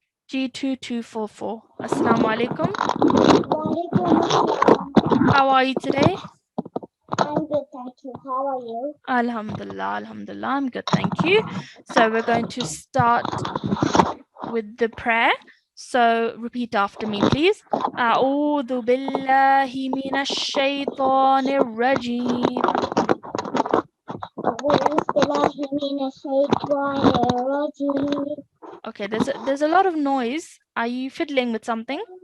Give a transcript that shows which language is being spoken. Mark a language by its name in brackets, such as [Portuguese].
[English] G2244. Assalamu alaikum. Walaikum How are you today? I'm good, thank you. How are you? Alhamdulillah, alhamdulillah, I'm good, thank you. So we're going to start with the prayer. So repeat after me, please. [Arabic] أعوذ بالله من الشيطان الرجيم. أعوذ بالله من الشيطان الرجيم. [English] Okay, there's a lot of noise. Are you fiddling with something?